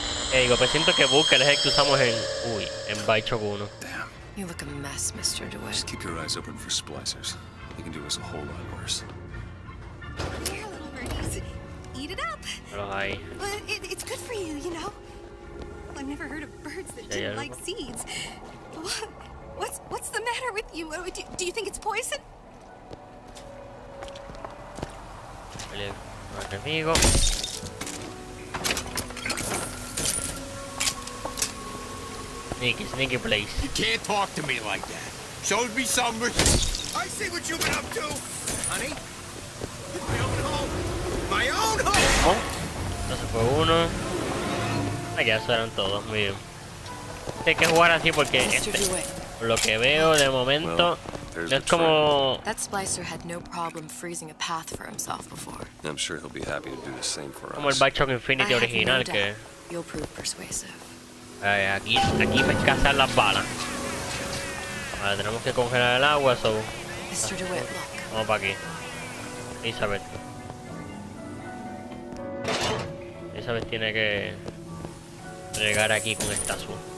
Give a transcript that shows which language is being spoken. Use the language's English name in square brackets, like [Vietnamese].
[Spanish] Digo, pues siento que Booker es el que usamos en... Uy, en Bioshock 1. [English] Damn. You look a mess, Mr. DeWitt. Just keep your eyes open for splicers. They can do us a whole lot worse. Here, little birdies. Eat it up. [Spanish] Pero ahí. [English] Well, it's good for you, you know. I've never heard of birds that didn't like seeds. What's the matter with you? Do you think it's poison? [Spanish] El enemigo. [English] Sneaky place. You can't talk to me like that. Shows me some respect. I see what you've been up to, honey. My own home. My own home. [Spanish] Oh, entonces fue uno. Ya eso eran todos, muy bien. Hay que jugar así porque por lo que veo de momento no es como... [English] That splicer had no problem freezing a path for himself before. I'm sure he'll be happy to do the same for [Spanish] Como el [English] us. [Spanish] Bioshock Infinity original que... [English] You'll prove persuasive. [Spanish] Aquí hay que cazar las balas. Ahora tenemos que congelar el agua, so... [English] Mr. DeWitt, look. [Spanish] Vamos para aquí. Elizabeth. Elizabeth tiene que llegar aquí con esta azul.